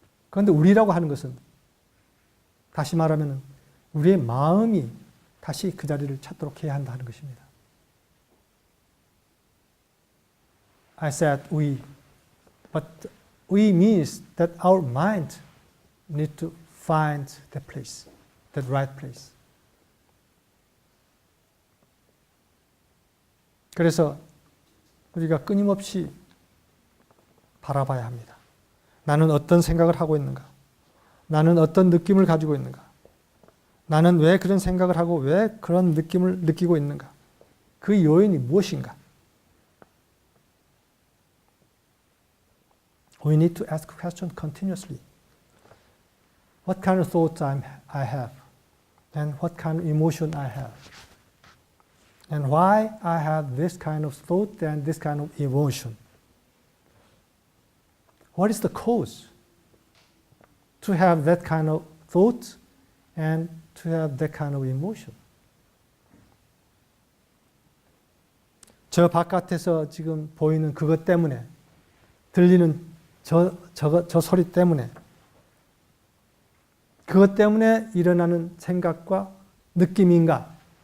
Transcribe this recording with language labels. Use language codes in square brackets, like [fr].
[ko] 그런데 우리라고 하는 것은 다시 말하면 우리의 마음이 다시 그 자리를 찾도록 해야 한다는 것입니다. [en] I said we, but we means that our mind need to find that place, that right place. [ko] 그래서 우리가 끊임없이 바라봐야 합니다. 나는 어떤 생각을 하고 있는가? 나는 어떤 느낌을 가지고 있는가? 나는 왜 그런 생각을 하고 왜 그런 느낌을 느끼고 있는가? 그 요인이 무엇인가? [en] We need to ask questions continuously. What kind of thoughts I have? And what kind of emotion I have? And why I have this kind of thought and this kind of emotion? What is the cause to have that kind of thought and to have that kind of emotion? [ko] 저 바깥에서 지금 보이는 그것 때문에, 들리는 저 소리 때문에, 그것 때문에 일어나는 생각과 느낌인가?